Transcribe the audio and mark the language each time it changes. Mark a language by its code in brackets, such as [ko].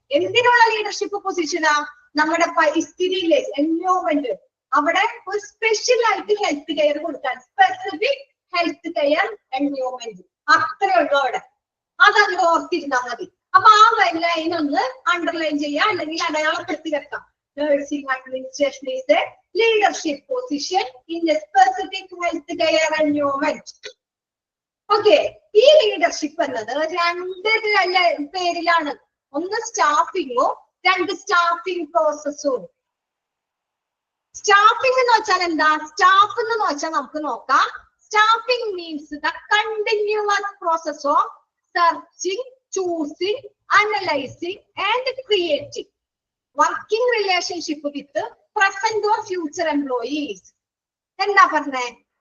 [ml] എന്തിനുള്ള ലീഡർഷിപ്പ് പൊസിഷനാ? നമ്മുടെ പരിസ്ഥിതിയിലെ എൻവയോൺമെന്റ്, അവിടെ ഒരു സ്പെഷ്യൽ ആയിട്ട് ഹെൽത്ത് കെയർ കൊടുക്കാൻ, സ്പെസിഫിക് ഹെൽത്ത് കെയർ എൻവയോൺമെന്റ്, അത്രേ ഉള്ളൂ അവിടെ. അതങ്ങ് ഓർത്തിരുന്നാൽ മതി. അപ്പൊ ആ ലൈൻ ഒന്ന് അണ്ടർലൈൻ ചെയ്യാം, അല്ലെങ്കിൽ അടയാളപ്പെടുത്തി വെക്കാം. [en] Nursing administration is a leadership position in a specific health care environment. [ml] Okay, ഈ ലീഡർഷിപ്പ് എന്നത് രണ്ട് പേരിലാണ്. ഒന്ന് സ്റ്റാഫിങ്ങും, രണ്ട് സ്റ്റാഫിംഗ് പ്രോസസ്സും. സ്റ്റാഫിംഗ് എന്ന് വെച്ചാൽ എന്താ? സ്റ്റാഫ് എന്ന് വെച്ചാൽ നമുക്ക് നോക്കാം. [en] Staffing means the continuous process of searching, choosing, analysing and creating working relationship with present or future employees. [ml] എന്താ പറഞ്ഞേ?